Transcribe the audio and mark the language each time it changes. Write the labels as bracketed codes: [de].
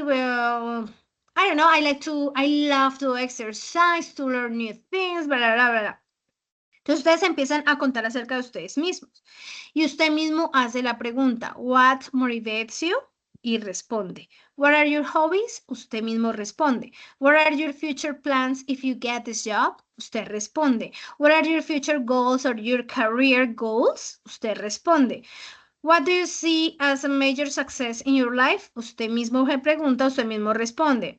[en] Well, I don't know. I love to exercise, to learn new things, bla, bla, bla, bla. [es] Entonces ustedes empiezan a contar acerca de ustedes mismos y usted mismo hace la pregunta, [en] what motivates you? [es] Y responde. [en] What are your hobbies? [es] Usted mismo responde. [en] What are your future plans if you get this job? [es] Usted responde. [en] What are your future goals or your career goals? [es] Usted responde. [en] What do you see as a major success in your life? [es] Usted mismo se pregunta, usted mismo responde.